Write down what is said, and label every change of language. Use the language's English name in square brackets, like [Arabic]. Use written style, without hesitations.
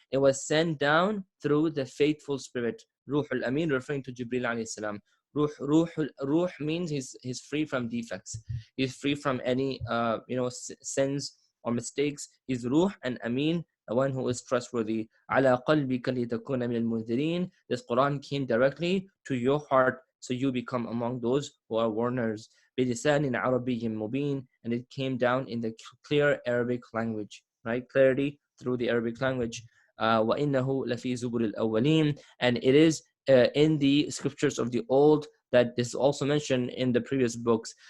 [English] It was sent down through the faithful spirit. Ruh al-Amin, referring to Jibril alayhi salam. Ruh means he's free from defects. He's free from any sins or mistakes. He's Ruh and Amin, the one who is trustworthy. [Arabic] على قلبك لتكون من المنذرين. [English] This Quran came directly to your heart, so you become among those who are warners. [Arabic] بلسان عربي مبين, [English] and it came down in the clear Arabic language, right? Clarity through the Arabic language. [Arabic] وَإِنَّهُ لَفِي زُبُرِ الْأَوَّلِينَ, [English] and it is in the scriptures of the old, that is also mentioned in the previous books.